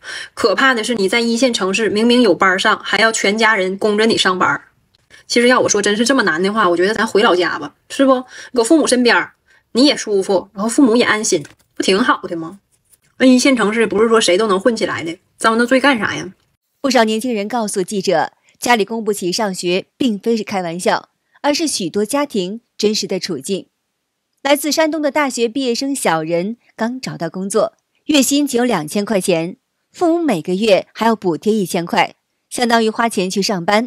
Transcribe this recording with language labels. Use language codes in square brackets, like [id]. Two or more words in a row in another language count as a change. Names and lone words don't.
[zh] 可怕的是你在1線城市明明有班上，還要全家人供着你上班。其實要我說真是這麼難的話，我覺得咱回老家吧，是不？搁父母身邊，你也舒服，然後父母也安心，不挺好的嗎？那1線城市不是說誰都能混起來的，遭那罪幹啥呀？不少年輕人告訴記者，家裡供不起上學，並非是開玩笑，而是許多家庭真實的處境。來自山東的大學畢業生小任剛找到工作，月薪只有2000塊錢，父母每個月還要補貼1000塊，相當於花錢去上班。